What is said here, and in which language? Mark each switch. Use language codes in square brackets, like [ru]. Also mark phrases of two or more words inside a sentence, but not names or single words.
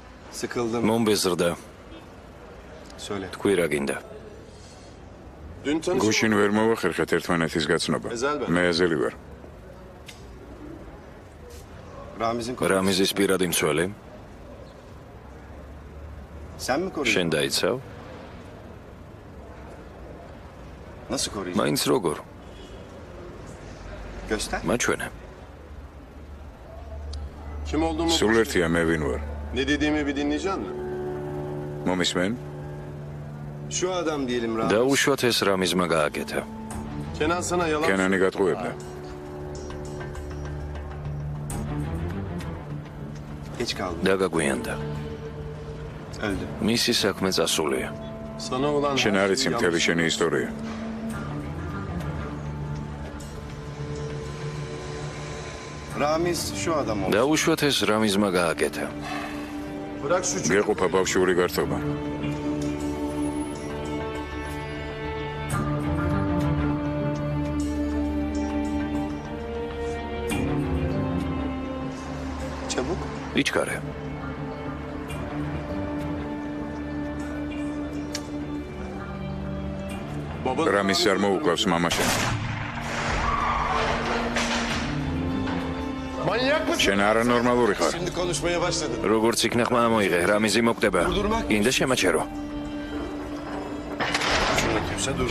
[tr] Sıkıldım. [ka] მომბეზრდა. [tr] Söyle. [ka] თქვი რა გინდა? [tr] Dün tanıştık. [ka] გუშინ ვერ მოვახერხეთ ერთმანეთის გაცნობა. მე აზელი ვარ. [tr] Ramiz'in [ka] რამიზის პირადი მცველი? [tr] Sen mi koruyun? [ka] შენ დაიცავ? [tr] Nasıl koruyun? [ka] მაინც როგორ? [tr] Göster. [ka] მაჩვენე. [tr] Kim olduğumu [ka] სულ ერთია მე ვინ ვარ. [tr] ne dediğimi bir dinleyecek misin? [ka] მომისმენ? [tr] Şu adam diyelim Ramiz. [ka] დაუშვათ ეს რამიზმა გააკეთა. [tr] Kenan sana yalan [ka] კენანი გატყუებდა. [tr] Geç kaldı. [ka] დაგაგვიანდა. [tr] Öldü. [ka] მისი საქმე წასულია. [tr] Sana olan [ka] შენ არ იცი მთელი შენი ისტორია. [tr] Ramiz şu adam oldu. [ka] დაუშვათ ეს რამიზმა გააკეთა. [tr] Bırak şu çocuğu. [ka] გეყოფა ბავშვური გართობა. [tr] Çabuk. [ka] იჩქარე. [tr] Baba. [ka] რამის არ მოუკლავს მამაშენ. [tr] Manyak mısın? [ka] შენ არანორმალური ხარ. [tr] Şimdi konuşmaya başladın. [ka] როგორც იქნა ხმა მოიღე, რამიზი მოკვდება. გინდა შემაჩერო. [tr] Şunu kimse dur.